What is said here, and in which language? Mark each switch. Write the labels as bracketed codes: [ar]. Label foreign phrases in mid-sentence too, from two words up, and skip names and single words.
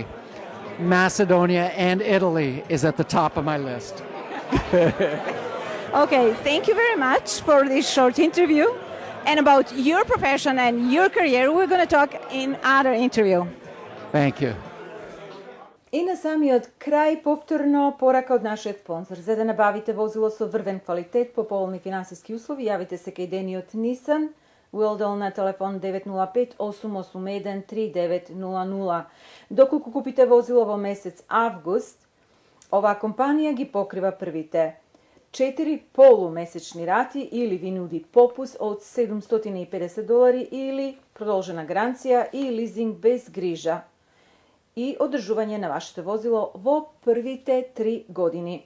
[en] Macedonia and Italy is at the top of my list. Okay, thank you very much for this short interview. And about your profession and your career, we're going to talk in other interview. Thank you. [mk] I na samiот крај повторно порака од нашиот спонзор. За да набавите возило со врвен квалитет по поволни финансиски услови, јавите се кај Дениот Nissan, Уилдол на телефон 905-881-3900. Доколку купите возило во месец август, оваа компанија ги покрива првите 4 полумесечни рати или ви нуди попус од $750 или продолжена гаранција и лизинг без грижа и одржување на вашето возило во првите 3 години.